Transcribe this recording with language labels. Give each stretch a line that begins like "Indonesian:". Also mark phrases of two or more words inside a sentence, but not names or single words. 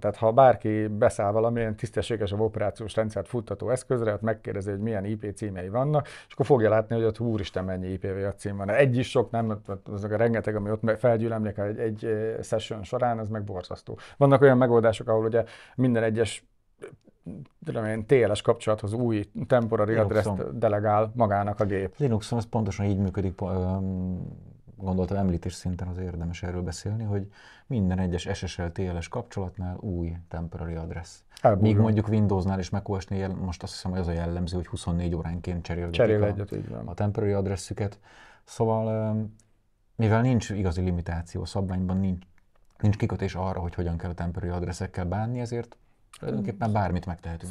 Hungarian: Tehát ha bárki beszáll valamilyen tisztességesebb operációs rendszert futtató eszközre, ott megkérdezi, hogy milyen IP címei vannak, és akkor fogja látni, hogy ott úristen mennyi IPv6 cím van. Egy is sok, nem, azok a rengeteg, ami ott felgyűlemlik egy session során, ez meg borzasztó. Vannak olyan megoldások, ahol ugye minden egyes TLS kapcsolathoz új
English: temporary address-
Hungarian: t delegál magának a gép. Linuxon ez pontosan így működik, gondoltam említés szinten az érdemes erről beszélni, hogy minden egyes SSL TLS kapcsolatnál új
English: temporary address.
Hungarian: Míg mondjuk Windowsnál és macOS-nél most azt hiszem, hogy az a jellemző, hogy 24 óránként cserélgetik a
English: temporary addressüket.
Hungarian: Szóval mivel nincs igazi limitáció a szabványban, nincs kikötés arra, hogy hogyan kell a
English: temporary addressekkel
Hungarian: bánni, ezért tulajdonképpen bármit megtehetünk.